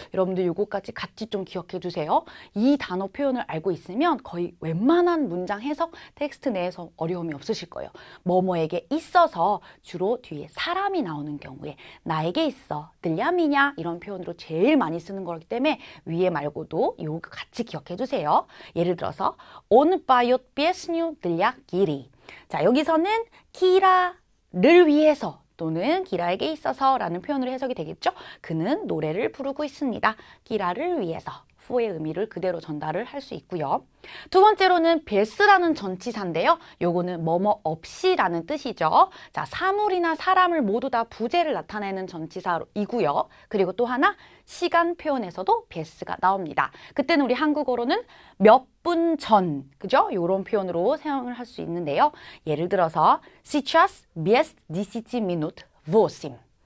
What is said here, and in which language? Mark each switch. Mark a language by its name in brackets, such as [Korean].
[Korean] 여러분들 요거까지 같이 좀 기억해 주세요. 이 단어 표현을 알고 있으면 거의 웬만한 문장 해석 텍스트 내에서 어려움이 없으실 거예요. 뭐뭐에게 있어서 주로 뒤에 사람이 나오는 경우에 나에게 있어, 들ля미냐 이런 표현으로 제일 많이 쓰는 거기 때문에 위에 말고도 이거 같이 기억해 주세요. [Russian] 예를 들어서 Он поет песню для Кири. [Korean] 자, 여기서는 키라를 위해서 또는 기라에게 있어서 라는 표현으로 해석이 되겠죠. 그는 노래를 부르고 있습니다. 기라를 위해서. fu의 의미를 그대로 전달을 할 수 있고요. 두 번째로는 베스라는 전치사인데요. 요거는 뭐뭐 없이라는 뜻이죠. 자, 사물이나 사람을 모두 다 부재를 나타내는 전치사이고요. 그리고 또 하나 시간 표현에서도 베스가 나옵니다. 그때는 우리 한국어로는 몇 분 전, 그죠? 요런 표현으로 사용을 할 수 있는데요. [Russian] 예를 들어서 сейчас без 10 минут 8.